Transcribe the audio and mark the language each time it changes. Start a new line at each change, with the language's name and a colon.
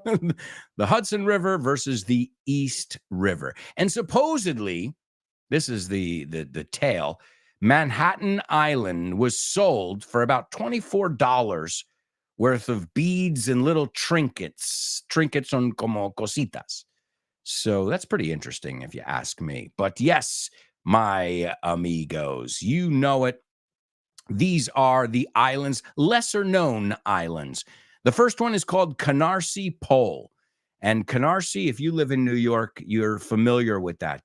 English: The Hudson River versus the East River. And supposedly, this is the tale, Manhattan Island was sold for about $24 worth of beads and little trinkets.
Spanish: Trinkets son como cositas.
English: So that's pretty interesting if you ask me. But yes, my amigos, you know it. These are the islands, lesser known islands. The first one is called Canarsie Pole. And Canarsie, if you live in New York, you're familiar with that.